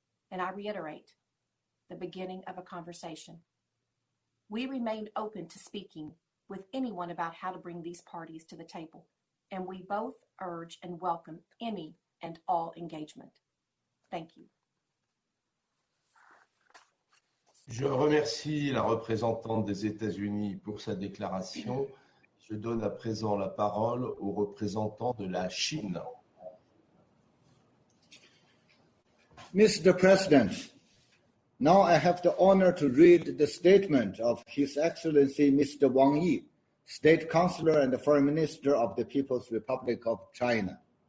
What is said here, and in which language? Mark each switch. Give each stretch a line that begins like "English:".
English: And I reiterate, the beginning of a conversation. We remain open to speaking with anyone about how to bring these parties to the table, and we both urge and welcome any and all engagement. Thank you.
French: Je remercie la représentante des États-Unis pour sa déclaration. Je donne à présent la parole au représentant de la Chine.
English: Mr. President, now I have the honor to read the statement of His Excellency Mr. Wang Yi, State Councilor and Foreign Minister of the People's Republic of China.